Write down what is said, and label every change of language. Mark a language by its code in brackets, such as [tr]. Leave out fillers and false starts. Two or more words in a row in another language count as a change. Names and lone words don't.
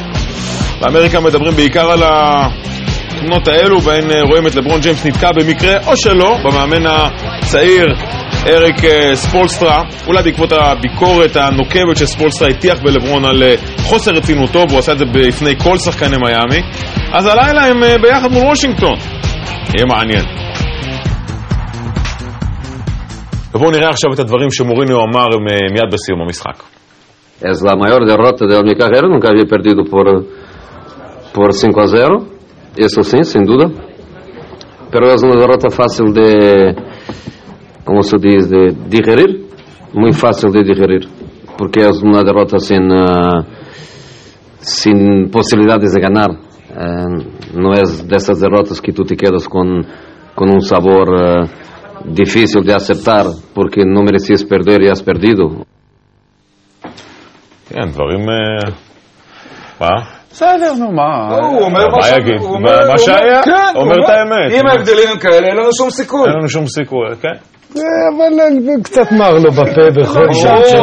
[he] באמריקה מדברים בעיקר על התמונות האלו, בהן רואים את לברון ג'יימס נתקע במקרה או שלא במאמן הצעיר אריק ספולסטרה, אולי בעקבות הביקורת הנוקבת שספולסטרה הטיח בלברון על חוסר רצינותו, והוא עשה את זה בפני כל שחקני מיאמי. אז הלילה הם ביחד מול וושינגטון, יהיה מעניין. ובואו נראה עכשיו את הדברים שמוריניו אמר מיד בסיום המשחק. [es] Es la mayor derrota de mi carrera, nunca había perdido por 5-0, eso sí, sin duda. Pero es una derrota fácil de, como se dice, de digerir, muy fácil de digerir, porque es una derrota sin posibilidades de ganar. No es de esas derrotas que tú te quedas con un sabor difícil de aceptar, porque no merecías perder y has perdido. [he] כן, דברים... מה? בסדר, נו, מה? הוא אומר מה שהיה, אומר את האמת. אם ההבדלים הם כאלה, אין לנו שום סיכוי. אין לנו שום סיכוי, כן. אבל קצת מר לו בפה בכל שעה.